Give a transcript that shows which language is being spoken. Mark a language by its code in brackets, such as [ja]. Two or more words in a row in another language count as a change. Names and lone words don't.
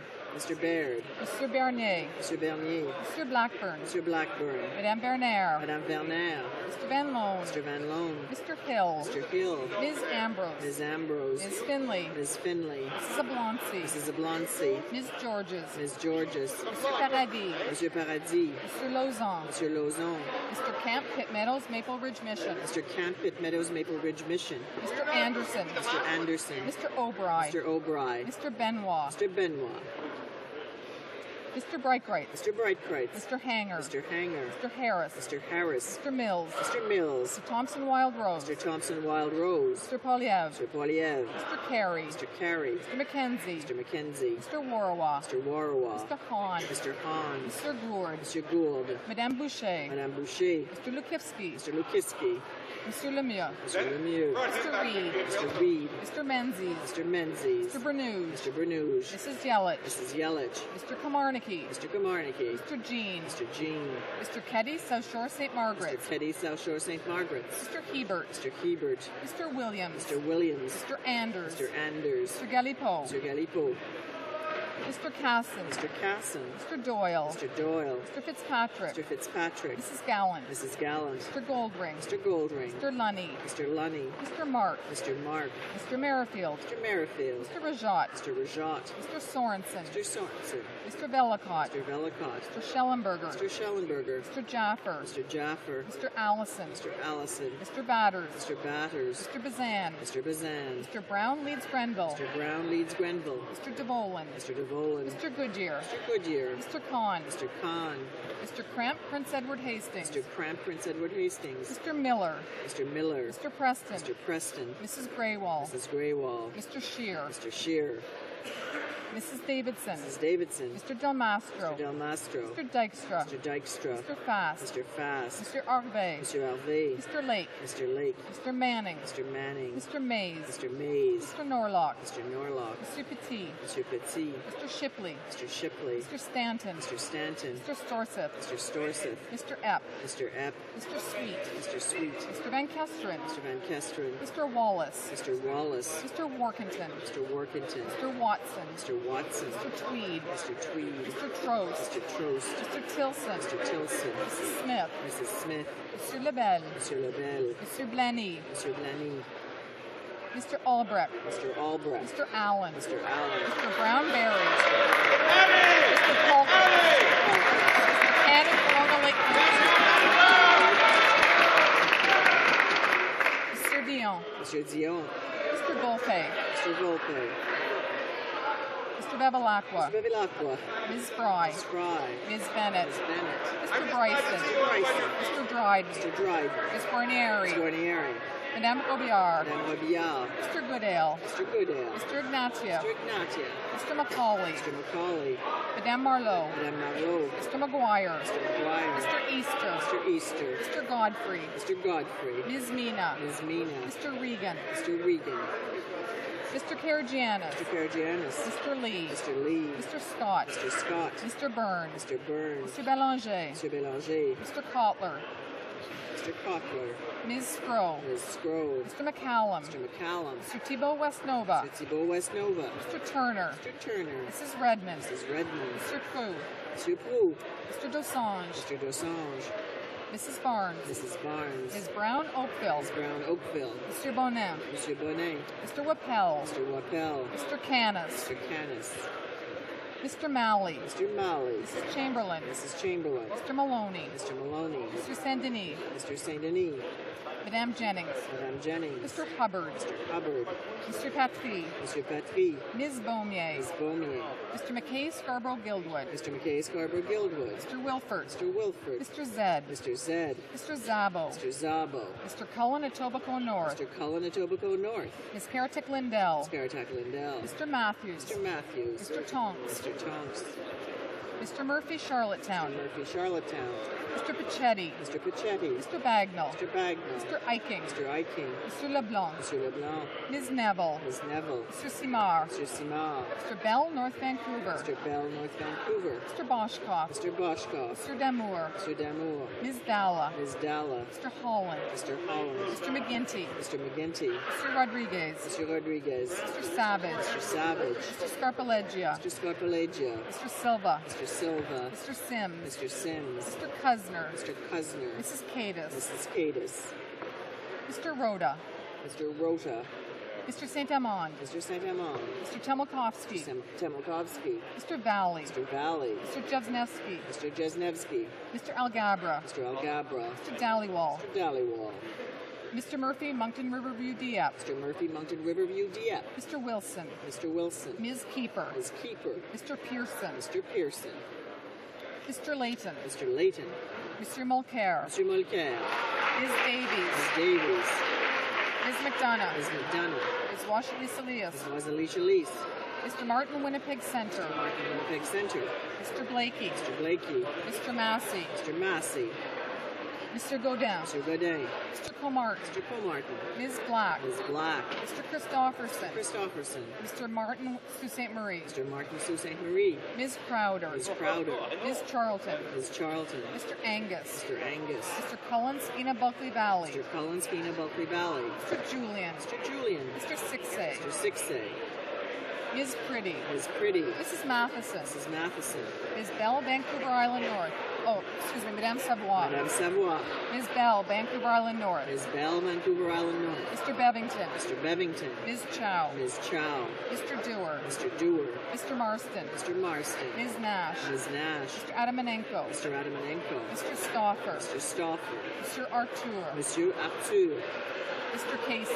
[en] Mr. Baird. Mr. Bernier. Mr. Bernier. Mr. Blackburn. Mr. Blackburn. Madame Bernaire. Madame Bernaire. Mr. Van Loan. Mr. Van Loan. Mr. Hill. Mr. Hill. Ms. Ambrose. Ms. Ambrose. Ms. Finley. Ms. Finley. Mrs. Abloncy. Mrs. Abloncy. Ms. Georges. Ms. Georges. Mr. Paradis. Monsieur Paradis. Mr. Lauzon. Monsieur Lauzon. Mr. Camp, Pitt Meadows, Maple Ridge Mission. Mr. Camp, Pitt Meadows, Maple Ridge Mission. Mr. Anderson. Mr. Anderson. Mr. O'Brien. Mr. O'Brien. Mr. Benoit. Mr. Benoit. Mr. Brightbright. Mr. Brightbright. Mr. Hanger. Mr. Hanger. Mr. Harris. Mr. Harris. Mr. Mills. Mr. Mills. Mr. Thompson Wild Rose. Mr. Thompson Wild Rose. Mr. Polyev. Mr. Polyev. Mr. Carey. Mr. Carey. Mr. McKenzie. Mr. McKenzie. Mr. Warawa. Mr. Warawa. Mr. Hahn. Mr. Hahn. Mr. Gourd. Mr. Gould. Madame Boucher. Madame Boucher. Mr. Lukivsky. Mr. Lukiski. Mr. Lemieux. Mr. Lemieux. Mr. Reid. Mr. Reid. Mr. Menzies. Mr. Menzies. Mr. Bernouge. Mr. Bernouge. Mrs. Yelich. Mrs. Yelich. Mr. Komarnicki. Mr. Komarnicki. Mr. Jean. Mr. Jean. Mr. Keddy, South Shore St. Margaret's. Mr. Keddy, South Shore St. Margaret's. Mr. Hebert. Mr. Hebert. Mr. Williams. Mr. Williams. Mr. Anders. Mr. Anders. Mr. Galipeau. Mr. Galipeau. Mr. Casson. Mr. Casson. Mr. Doyle. Mr. Doyle. Mr. Fitzpatrick. Mr. Fitzpatrick. Mrs. Gallant. Mrs. Gallant. Mr. Goldring. Mr. Goldring. Mr. Lunny. Mr. Lunny. Mr. Mark. Mr. Mark. Mr. Merrifield. Mr. Merrifield. Mr. Rajat. Mr. Rajat. Mr. Sorensen. Mr. Sorensen. Mr. Vellicott. Mr. Vellicott. Mr. Schellenberger. Mr. Schellenberger. Mr. Jaffer. Mr. Jaffer. Mr. Allison. Mr. Allison. Mr. Batters. Mr. Batters. Mr. Bazan. Mr. Bazan. Mr. Brown leads Grenville. Mr. Brown leads Grenville. Mr. DeVolin. Mr. DeVolin. Mr. Goodyear. Mr. Goodyear. Mr. Kahn. Mr. Kahn. Mr. Cramp, Prince Edward Hastings. Mr. Cramp, Prince Edward Hastings. Mr. Miller. Mr. Miller. Mr. Preston. Mr. Preston. Mrs. Graywall. Mrs. Graywall. Mr. Shear. Mr. Shear. Mrs. Davidson. Mrs. Davidson. Mr. Del Mastro. Mr. Del Mastro. Mr. Dykstra. Mr. Dykstra. Mr. Fast. Mr. Fast. Mr. Arve. Mr. Alvey. Mr. Lake. Mr. Lake. Mr. Manning. Mr. Manning. Mr. Mays. Mr. Mays. Mr. Norlock. Mr. Norlock. Mr. Petit. Mr. Petit. Mr. Shipley. Mr. Shipley. Mr. Stanton. Mr. Stanton. Mr. Storseth. Mr. Storseth. Mr. Epp. Mr. Epp. Mr. Sweet. Mr. Sweet. Mr. Van Kesteren. Mr. Van Kesteren. Mr. Wallace. Mr. Wallace. Mr. Workington. Mr. Workington. Mr. Watson. Mr. Watson. Mr. Tweed. Mr. Tweed. Mr. Trost. Mr. Trost. Mr. Tilson. Mr. Tilson. Mrs. Smith. Mrs. Smith. Mr. Lebel. Mr. Lebel. Mr. Blaney. Mr. Blaney. Mr. Albrecht. Mr. Albrecht. Mr. Allen. Mr. Allen. Mr. Brown-Berry. Mr. Polk. Cannon, Colonial Lake. Mr. Dion. Mr. Dion. Mr. Volpe. Mr. Volpe. Mr. Bevilacqua. Mr. Bevilacqua. Ms. Fry. Ms. Fry. Ms. Bennett. Ms. Bennett. Mr. Bryson. Mr. Bryson. Mr. Dryden. Mr. Dryden. Ms. Guarnieri. Mr. Guarnieri. Madame Robillard. Madame Robillard. Mr. Goodale. Mr. Goodale. Mr. Ignatieff. Mr. Ignatieff. Mr. Macaulay. Mr. Macaulay. Madame Marlowe. Madame Marlowe. Mr. McGuire. Mr. McGuire. Mr. Easter. Mr. Easter. Mr. Godfrey. Mr. Godfrey. Ms. Mina. Ms. Mina. Mr. Regan. Mr. Regan. Mr. Karagianis. Mr. Karagianis. Mr. Lee. Mr. Lee. Mr. Scott. Mr. Scott. Mr. Burns. Mr. Burns. Mr. Belanger. Mr. Belanger. Mr. Kotler. Mr. Cockler. Ms. Scrow. Ms. Scrow. Mr. McCallum. Mr. McCallum. Mr. Thibault Westnova. Mr. Thibault Westnova. Mr. Turner. Mr. Turner. Mrs. Redmond. Mrs. Redmond. Mr. Prue. Mr. Prue. Mr. Dosange. Mr. Dosange. Mrs. Barnes. Mrs. Barnes. Ms. Brown Oakville. Ms. Brown Oakville. Mr. Bonin. Mr. Bonet. Mr. Wappel. Mr. Wappel. Mr. Canis. Mr. Canis. Mr. Malley. Mr. Malley. Mrs. Chamberlain. Mrs. Chamberlain. Mr. Maloney. Mr. Maloney. Mr. Saint-Denis. Mr. Saint Denis. Madame Jennings. Madame Jennings. Mr. Hubbard. Mr. Hubbard. Mr. Patry. Mr. Patry. Ms. Beaumier. Ms. Beaumier. Mr. McKay Scarborough Guildwood. Mr. McKay Scarborough Guildwood. Mr. Wilford. Mr. Wilford. Mr. Zed. Mr. Zed. Mr. Zabo. Mr. Zabo. Mr. Cullen Etobicoke North. Mr. Cullen Etobicoke North. Ms. Caratic Lindell. Ms. Caratic Lindell. Mr. Matthews. Mr. Matthews. Mr. Tonks. Mr. Tonks. Mr. Murphy Charlottetown. Mr. Murphy Charlottetown. Mr. Pachetti. Mr. Pachetti. Mr. Bagnall. Mr. Bagnall. Mr. Eiking. Mr. Eiking. Mr. LeBlanc. Mr. LeBlanc. Ms. Neville. Ms. Neville. Mr. Simard. Mr. Simard. Mr. Bell, North Vancouver. Mr. Bell, North Vancouver. Mr. Boschkoff. Mr. Boschkoff. Mr. Damour. Mr. Damour. Ms. Dalla. Ms. Dalla. Mr. Holland. Mr. Holland. Mr. McGinty. Mr. McGinty. Mr. Rodriguez. Mr. Rodriguez. Mr. Savage. Mr. Savage. Mr. Scarpaleggia. Mr. Scarpaleggia. Mr. Silva. Mr. Silva. Mr. Sims. Mr. Sims. Mr. Cusner. Mr. Cusner. Mrs. Cadis. Mrs. Cadis. Mr. Rhoda. Mr. Rota. Mr. St. Amand. Mr. St. Amand. Mr. Temelkovsky. Mr. Temelkovsky. Mr. Valley. Mr. Valley. Mr. Jevsnevsky. Mr. Jesnevsky. Mr. Algabra. Mr. Algabra. Mr. Dallywall. Mr. Dallywall. Mr. Murphy, Moncton Riverview, Dieppe. Mr. Murphy, Moncton Riverview, Dieppe. Mr. Wilson. Mr. Wilson. Ms. Keeper. Ms. Keeper. Mr. Pearson. Mr. Pearson. Mr. Layton. Mr. Layton. Mr. Mulcair. Mr. Mulcair. Ms. Davies. Ms. Davies. Ms. McDonough. Ms. McDonough. Ms. Washley Salias. Ms. Wasalicia Lease. Mr. Martin, Winnipeg Centre. Mr. Martin, Winnipeg Centre. Mr. Blakey. Mr. Blakey. Mr. Massey. Mr. Massey. Mr. Godin. Mr. Godin. Mr. Comartin. Mr. Comartin. Ms. Black. Ms. Black. Mr. Christofferson. Christofferson. Mr. Martin Sault Ste. Marie. Mr. Martin Sault Ste. Marie. Ms. Crowder. Ms. Crowder. Ms. Charlton. Ms. Charlton. Mr. Angus. Mr. Angus. Mr. Cullen, Skeena Bulkley Valley. Mr. Cullen, Skeena Bulkley Valley. Mr. Julian. Mr. Julian. Mr. Sixay. Mr. Sixay. Ms. Pretty. Ms. Pretty. Mrs. Matheson. Mrs. Matheson. Ms. Bell, Vancouver Island North. Oh, excuse me, Madame Savoie. Madame Savoie. Ms. Bell, Vancouver Island North. Ms. Bell, Vancouver Island North. Mr. Bevington. Mr. Bevington. Ms. Chow. Ms. Chow. Mr. Dewar. Mr. Dewar. Mr. Marston. Mr. Marston. Ms. Nash. Ms. Nash. Mr. Adamanenko. Mr. Adamanenko. Mr. Stauffer. Mr. Stauffer. Mr. Artur. Monsieur Arthur. Mr. Casey.